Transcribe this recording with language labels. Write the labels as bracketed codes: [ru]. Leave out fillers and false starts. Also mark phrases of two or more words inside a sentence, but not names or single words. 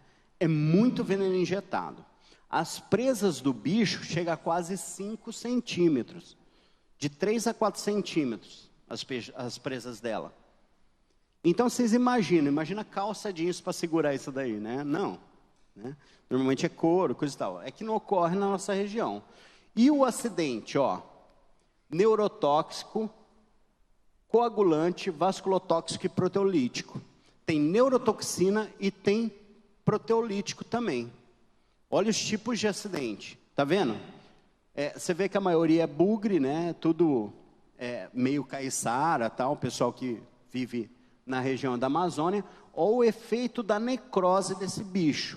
[pt] É muito veneno injetado. As presas do bicho chegam a quase 5 centímetros. De 3 a 4 centímetros, as presas dela. Então, vocês imagina calça jeans para segurar isso daí, né? Não. Né? Normalmente é couro, coisa e tal. É que não ocorre na nossa região. E o acidente, ó, neurotóxico, coagulante, vasculotóxico e proteolítico. Tem neurotoxina e tem proteolítico também. Olha os tipos de acidente, tá vendo? Você vê que a maioria é bugre, né? Tudo meio caiçara, tal, o pessoal que vive na região da Amazônia, ou o efeito da necrose desse bicho.